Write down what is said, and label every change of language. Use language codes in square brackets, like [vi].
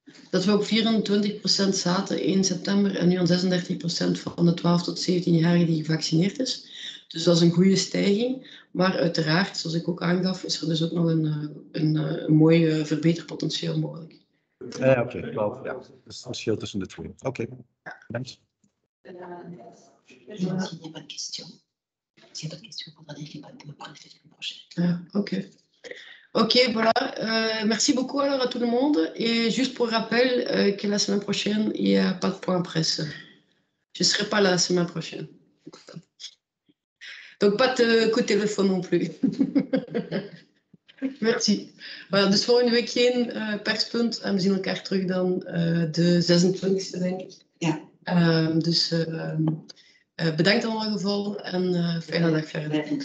[nl] Dat we op 24% zaten in september en nu aan 36% van de 12 tot 17-jarigen die gevaccineerd is. Dus dat is een goede stijging. Maar uiteraard, zoals ik ook aangaf, is er dus ook nog een mooi verbeterpotentieel mogelijk. Ja, oké. Ja, dat is het verschil tussen de twee. Oké, bedankt. [fr] S'il n'y a pas de questions, il faudra dire qu'il n'y a pas de débat pour la semaine prochaine. Ok. Ok, voilà. Merci beaucoup alors à tout le monde. Et juste pour rappel que la semaine prochaine, il n'y a pas de point presse. Je ne serai pas là la semaine prochaine. Donc pas de coup de téléfoon non plus. Merci. [nl] Voilà, dus volgende week geen perspunt en we zien elkaar terug dan de 26e, denk ik. Ja. Dus bedankt in ieder geval en fijne dag verder.